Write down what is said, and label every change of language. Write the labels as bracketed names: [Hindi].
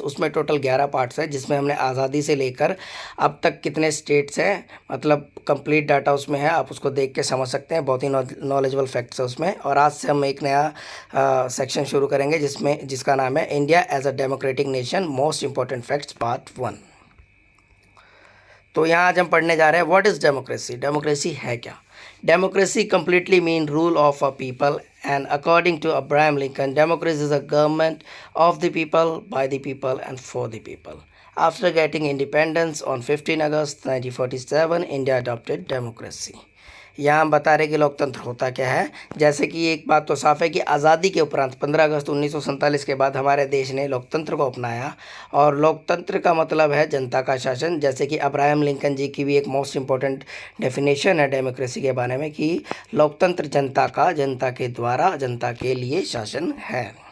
[Hindi] उसमें total 11 parts है, जिसमें हमने आज़ादी से लेकर अब तक कितने स्टेट्स हैं, मतलब कंप्लीट डाटा उसमें है। आप उसको देख के समझ सकते हैं, बहुत ही नॉलेजेबल फैक्ट्स है उसमें। और आज से हम एक नया सेक्शन शुरू करेंगे जिसका नाम है [English] India as a democratic nation most important facts part 1। [Hindi] तो यहाँ आज हम पढ़ने जा रहे हैं [English] What is democracy. [Hindi] डेमोक्रेसी है क्या? [English] Democracy completely mean rule of a people, and according to Abraham Lincoln, democracy is a government of the people, by the people, and for the people. After getting independence on 15 August 1947, India adopted democracy. [Hindi] यहाँ हम बता रहे कि लोकतंत्र होता क्या है। जैसे कि एक बात तो साफ है कि आज़ादी के उपरांत 15 अगस्त 1947 के बाद हमारे देश ने लोकतंत्र को अपनाया, और लोकतंत्र का मतलब है जनता का शासन। जैसे कि अब्राहम लिंकन जी की भी एक मोस्ट इम्पोर्टेंट डेफिनेशन है डेमोक्रेसी के बारे में कि लोकतंत्र जनता का, जनता के द्वारा, जनता के लिए शासन है।